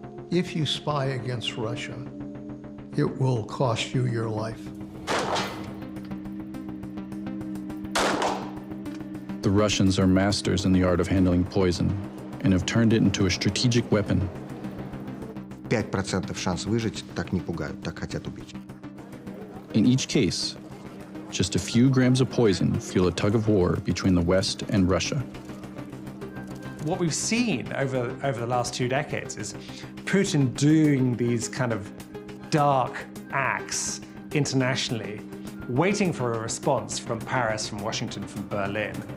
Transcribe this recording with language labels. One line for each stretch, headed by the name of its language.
English: If you spy against Russia, it will cost you your life. The Russians are masters in the art of handling poison and have turned it into a strategic weapon.
Russian: 5% шанс выжить, так не пугают, так хотят убить.
English: In each case, just a few grams of poison fuel a tug of war between the West and Russia. What we've seen over the last 2 decades is Putin doing these kind of dark acts internationally, waiting for a response from Paris, from Washington, from Berlin.